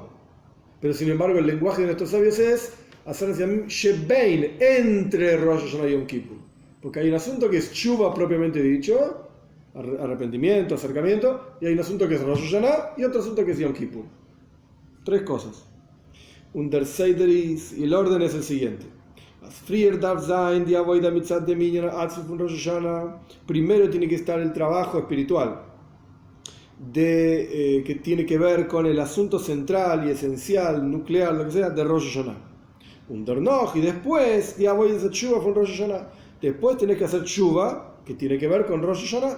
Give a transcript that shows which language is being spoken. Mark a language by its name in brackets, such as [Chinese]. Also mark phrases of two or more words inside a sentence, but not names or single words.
[Spanish] Pero sin embargo el lenguaje de nuestros sabios es hacer Shebein, entre Rosh Hashanah y Yom Kippur. Porque hay un asunto que es Tshuva propiamente dicho, arrepentimiento, acercamiento, y hay un asunto que es Rosh Hashanah y otro asunto que es Yom Kippur. 3 cosas. [Yiddish] און דער סדר איז, [Spanish] y el orden es el siguiente. Primero tiene que estar el trabajo espiritual que tiene que ver con el asunto central y esencial, nuclear, lo que sea, de Rosh Hashanah. [Yiddish] און דערנאָך, [Spanish] y después después tenés que hacer Tshuva, que tiene que ver con Rosh Hashanah.